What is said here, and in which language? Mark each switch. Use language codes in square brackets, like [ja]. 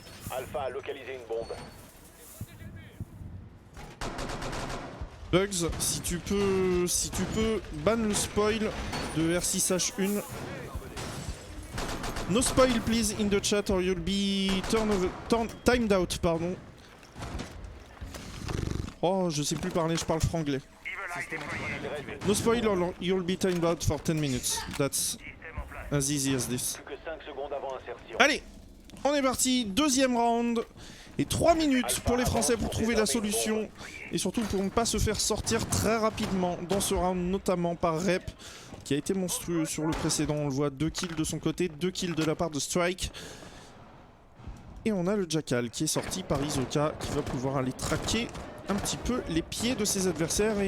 [fr] Alpha a localisé une bombe. Bugs, si tu peux ban le spoil de R6H1. [en] No spoil please in the chat or you'll be timed out, pardon. [fr] Oh, je sais plus parler, je parle franglais. [en] No spoil or you'll be timed out for 10 minutes. That's as easy as this. [fr] Allez, on est parti, deuxième round. Et 3 minutes pour les Français pour trouver la solution. Et surtout pour ne pas se faire sortir très rapidement dans ce round, notamment par Rep, qui a été monstrueux sur le précédent. On le voit, 2 kills de son côté, 2 kills de la part de Strike. Et on a le Jackal qui est sorti par Isoka, qui va pouvoir aller traquer un petit peu les pieds de ses adversaires.